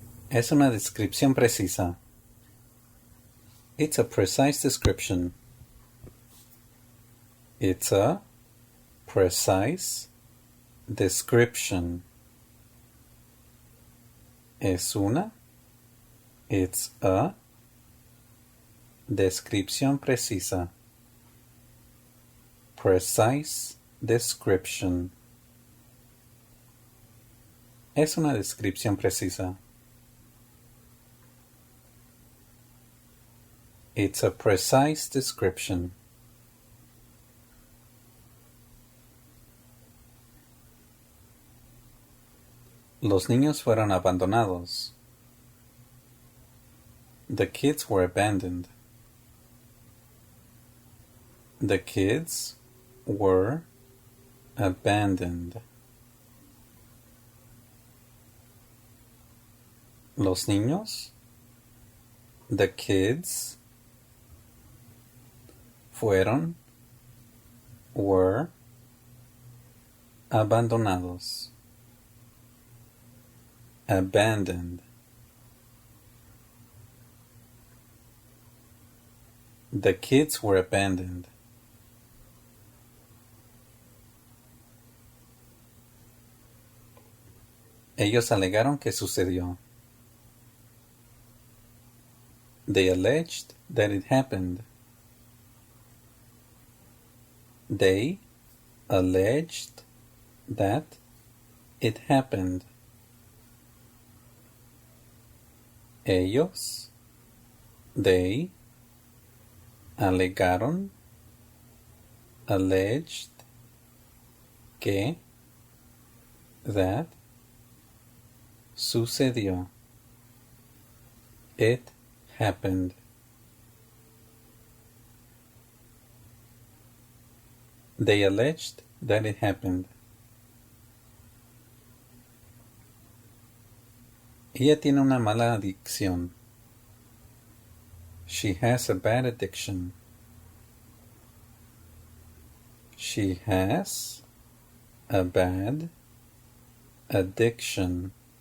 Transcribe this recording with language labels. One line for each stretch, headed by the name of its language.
Spanish: Es una descripción precisa.
English: It's a precise description. It's a precise description.
Spanish: Es una.
English: It's a
Spanish: descripción precisa.
English: Precise description.
Spanish: Es una descripción precisa.
English: It's a precise description.
Spanish: Los niños fueron abandonados.
English: The kids were abandoned. The kids were abandoned.
Spanish: Los niños.
English: The kids
Spanish: fueron,
English: were,
Spanish: abandonados.
English: Abandoned. The kids were abandoned.
Spanish: Ellos alegaron que sucedió.
English: They alleged that it happened. They alleged that it happened.
Spanish: Ellos,
English: they,
Spanish: alegaron,
English: alleged,
Spanish: que,
English: that,
Spanish: sucedió.
English: It happened. They alleged that it happened.
Spanish: Ella tiene una mala adicción.
English: She has a bad addiction. She has a bad addiction.